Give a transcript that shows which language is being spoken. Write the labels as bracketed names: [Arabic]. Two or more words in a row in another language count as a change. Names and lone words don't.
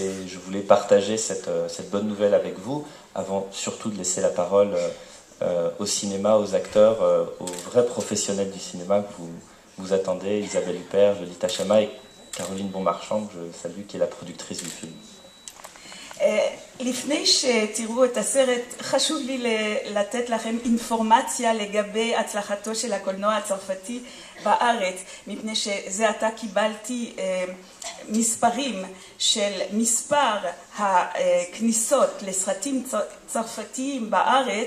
[French] Et je voulais partager cette bonne nouvelle avec vous, avant surtout de laisser la parole au cinéma, aux acteurs, aux vrais professionnels du cinéma que vous attendez, Isabelle Huppert, Lolita Chama et Caroline Bonmarchand, que je salue, qui est la productrice du film. [Hebrew] לפני שתראו את הסרט, חשוב לי לתת לכם אינפורמציה לגבי הצלחתו של הקולנוע הצרפתי בארץ, מפני שזה עתה קיבלתי מספרים של מספר הכניסות לסרטים צרפתיים בארץ.